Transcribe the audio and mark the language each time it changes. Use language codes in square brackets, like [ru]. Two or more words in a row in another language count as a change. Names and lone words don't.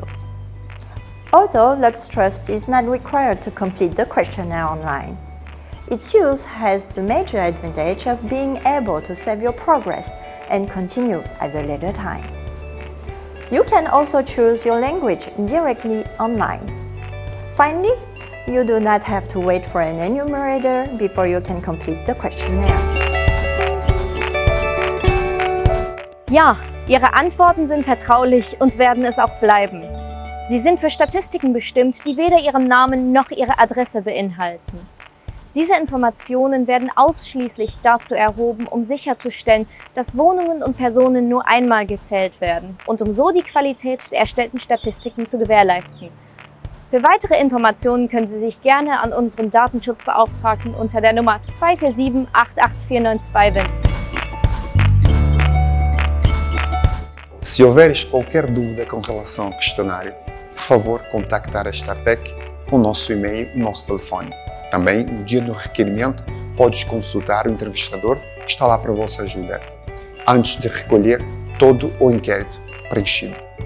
[en] Although Lux Trust is not required to complete the questionnaire online, its use has the major advantage of being able to save your progress and continue at a later time. You can also choose your language directly online. Finally, you do not have to wait for an enumerator before you can complete the questionnaire. [de] Ja, Ihre Antworten sind vertraulich und werden es auch bleiben. Sie sind für Statistiken bestimmt, die weder Ihren Namen noch Ihre Adresse beinhalten. Diese Informationen werden ausschließlich dazu erhoben, um sicherzustellen, dass Wohnungen und Personen nur einmal gezählt werden und um so die Qualität der erstellten Statistiken zu gewährleisten. Für weitere Informationen können Sie sich gerne an unseren Datenschutzbeauftragten unter der Nummer 247 88492 wenden. [pt] Se houveres qualquer dúvida com relação ao questionário, por favor, contactar a Statec com o nosso e-mail e o nosso telefone. Também, no dia do requerimento, podes consultar o entrevistador que está lá para a vossa ajuda, antes de recolher todo o inquérito preenchido.